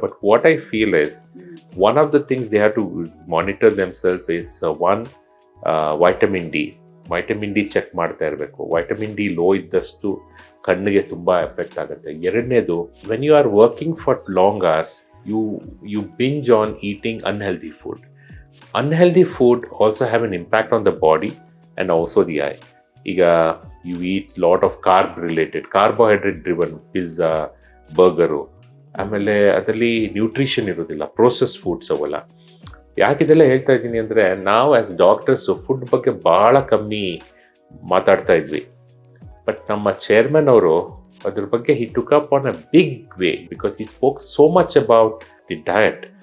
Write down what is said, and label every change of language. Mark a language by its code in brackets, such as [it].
[en] But what I feel is, one of the things they have to monitor themselves is one, vitamin D. [kn] Vitamin D check ಮಾಡ್ತಾ ಇರಬೇಕು. Vitamin D low ಇದ್ದಷ್ಟು ಕಣ್ಣಿಗೆ ತುಂಬ effect ಆಗುತ್ತೆ. [en] ಎರಡನೇದು, when you are working for long hours, you binge on eating unhealthy food. Unhealthy food also have an impact on the body and also the eye. ಈಗ you eat lot of carbohydrate driven pizza, burger, [kn] ಆಮೇಲೆ ಅದರಲ್ಲಿ nutrition ಇರೋದಿಲ್ಲ, [en] Process foods ಅವೆಲ್ಲ. [kn] ಯಾಕಿದೆಲ್ಲ ಹೇಳ್ತಾ ಇದ್ದೀನಿ ಅಂದರೆ, ನಾವು [en] as doctors [kn] food ಬಗ್ಗೆ ಭಾಳ ಕಮ್ಮಿ ಮಾತಾಡ್ತಾ ಇದ್ವಿ. [en] but [kn] ನಮ್ಮ ಚೇರ್ಮನ್ ಅವರು ಅದ್ರ ಬಗ್ಗೆ [en] he took up on a big way because he spoke so much about the diet.